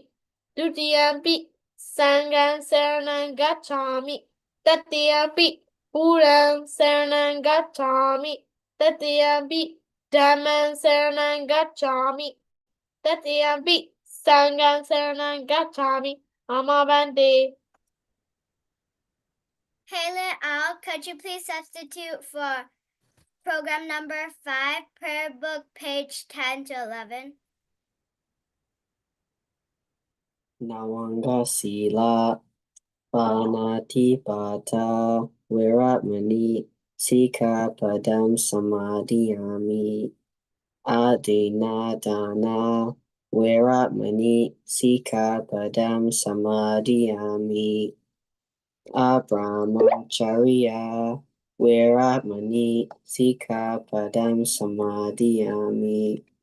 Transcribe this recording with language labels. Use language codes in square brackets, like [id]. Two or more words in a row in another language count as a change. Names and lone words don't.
[pi] Dutiyampi Sangham saranam gacchāmi. Tatiyampi Buddhaṃ saranam gacchāmi. Tatiyampi Dhammam saranam gacchāmi. Tatiyampi Sangham saranam gacchāmi. Amavante. [en] Haley Al, could you please substitute for program number 5, prayer book, page 10 to 11? [pi] Nawanga Sila Panatipata Viratmani Sikapadam Samadhiyami Adinadana Viratmani Sikapadam Samadhiyami Abramacharya Veramani Sikkhapadam Samadhiyami.